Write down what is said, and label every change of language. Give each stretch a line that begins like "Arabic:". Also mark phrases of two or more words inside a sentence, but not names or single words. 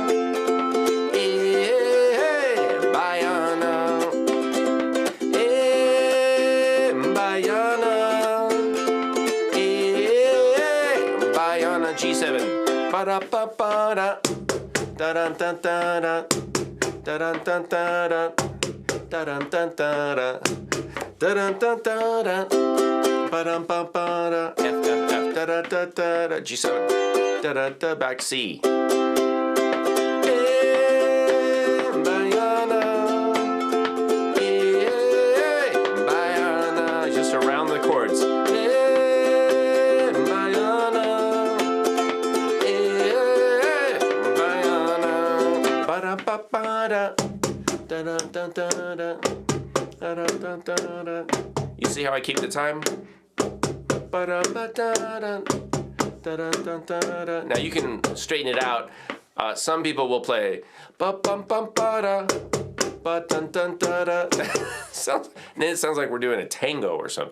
English: Hey, Baiana. Hey, Baiana. Hey, Baiana G7. Ba-da-ba-ba-da. Da-dun-dun-da-da. Da-dun-dun-da-da. Da-dun-dun-da-da. Da-dun-dun-da-da. Ba-dum-bum-ba-da. F, F, F. Da-da-da-da-da. G7. Da-da-da. Back C. Hey, Baiana. Hey, Baiana. Just around the chords. Hey, Baiana. Hey, Baiana. Ba-da-ba-ba-da. Da-da-da-da-da. You see how I keep the time? Now you can straighten it out. Some people will play and then it sounds like we're doing a tango or something.